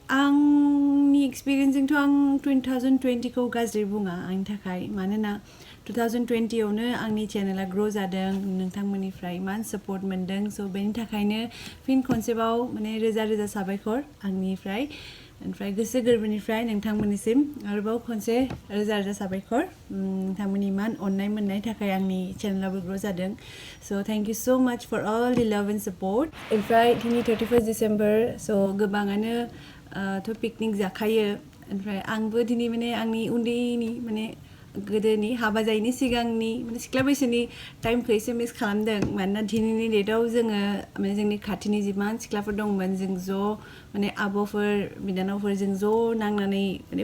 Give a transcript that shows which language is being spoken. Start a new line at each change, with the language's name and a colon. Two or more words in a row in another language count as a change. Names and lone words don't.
Bodo: आंनि एक्सपिरियेन्सजोंथ' आं 2020 खौ गाज्रि बुङा आंनि थाखाय मानोना 2020 आवनो आंनि चेनेला ग्र' जादों नोंथांमोननिफ्राय इमान सापर्ट मोनदों स' बेनि थाखायनो फिन खनसेबाव माने रोजा रोजा साबायखर आंनिफ्राय ओमफ्राय गोसो गोरबोनिफ्राय नोंथांमोननिसिम आरोबाव खनसे रोजा रोजा साबायखर नोंथांमोननि इमान अननाय मोननाय थाखाय आंनि चेनेलाबो ग्र' जादों स'
English: thank you so much for all the love and support
Bodo: ओमफ्राय दिनै 31 डिसेम्बर स' गोबाङानो थ' पिकनिक जाखायो ओमफ्राय आंबो दिनै माने आंनि उन्दैनि माने गोदोनि हाबा जायैनि सिगांनि माने सिख्ला बैसोनि टाइमखौ एसे मिस खालामदों मानोना दिनैनि डेटआव जोङो माने जोंनि खाथिनि जिमान सिख्लाफोर दंमोन जों ज' माने आब'फोर बिनानावफोरजों ज' नांनानै माने